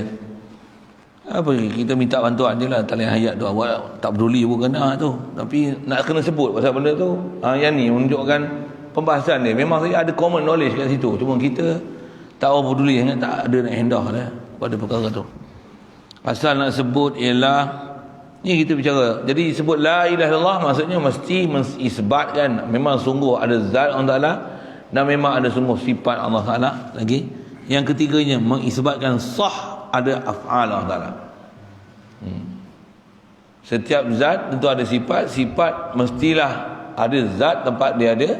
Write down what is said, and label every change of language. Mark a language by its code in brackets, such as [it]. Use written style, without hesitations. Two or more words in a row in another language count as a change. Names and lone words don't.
[ms] Apa kita minta bantuan je lah. Talian hayat tu awak tak peduli pun kena tu. Tapi nak kena sebut pasal benda tu. Yang ni menunjukkan pembahasan dia. Memang saya ada [en] common knowledge [ms] kat situ. Cuma kita tak peduli sangat, tak ada nak hendah lah pada perkara tu. Asal nak sebut ialah ni kita bicara. Jadi sebut [ar] لا إله إلا الله [ms] maksudnya mesti mengisbatkan memang sungguh ada zat Allah Ta'ala dan memang ada sungguh sifat Allah Ta'ala. Lagi yang ketiganya mengisbatkan sah ada af'al Allah Ta'ala. Setiap zat tentu ada sifat. Sifat mestilah ada zat tempat dia ada.